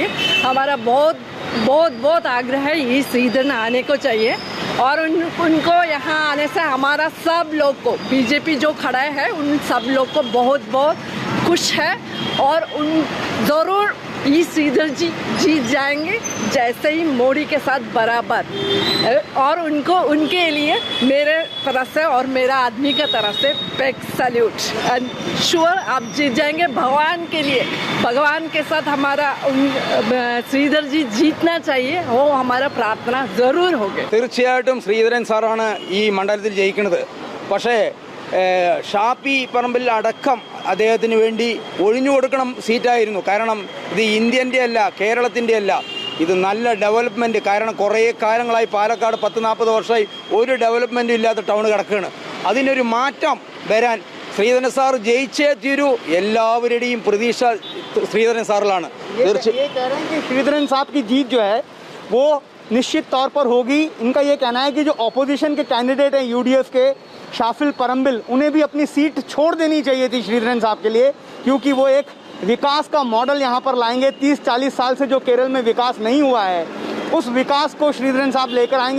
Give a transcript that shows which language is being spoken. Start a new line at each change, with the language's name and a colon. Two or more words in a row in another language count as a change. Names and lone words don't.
Hindi: हमारा बहुत बहुत बहुत आग्रह है ई श्रीधरन आने को चाहिए और उनको यहाँ आने से हमारा सब लोग को बीजेपी जो खड़ा है उन सब लोग को बहुत बहुत खुश है और उन ज़रूर ई श्रीधर जी जीत जाएंगे, जैसे ही मोदी के साथ बराबर। और उनको उनके लिए मेरे तरफ से और मेरा आदमी का तरफ से
English: big salute. and sure
Hindi: आप जीत जाएंगे। भगवान के लिए, भगवान के साथ हमारा ശ്രീധർ ജി ജീतना चाहिए, वो हमारा प्रार्थना जरूर होगी।
Malayalam: തീർച്ചയായിട്ടും ശ്രീധരൻ സാറാണ് ഈ മണ്ഡലത്തിൽ ജയിക്കുന്നത്. പക്ഷേ ഷാപ്പി പറമ്പിൽ അടക്കം അദ്ദേഹത്തിന് വേണ്ടി ഒഴിഞ്ഞു കൊടുക്കണം സീറ്റായിരുന്നു. കാരണം ഇത് ഇന്ത്യൻ്റെ അല്ല, കേരളത്തിൻ്റെ അല്ല, ഇത് നല്ല ഡെവലപ്മെൻറ്റ്. കാരണം കുറേ കാലങ്ങളായി പാലക്കാട് 10-40 വർഷമായി ഒരു ഡെവലപ്മെൻറ്റും ഇല്ലാത്ത ടൗൺ കിടക്കുകയാണ്. അതിനൊരു മാറ്റം വരാൻ ശ്രീധരൻ സാർ ജയിച്ചേ തീരൂ. എല്ലാവരുടെയും പ്രതീക്ഷ ശ്രീധരൻ സാറിലാണ്.
Hindi: श्रीधरन साहब की जीत जो है वो निश्चित तौर पर होगी। इनका ये कहना है कि जो ऑपोजिशन के कैंडिडेट हैं यूडीएफ के शाफिल परम्बिल, उन्हें भी अपनी सीट छोड़ देनी चाहिए थी श्रीधरन साहब के लिए, क्योंकि वो एक विकास का मॉडल यहाँ पर लाएंगे। 30-40 साल से जो केरल में विकास नहीं हुआ है, उस विकास को श्रीधरन साहब लेकर आएंगे।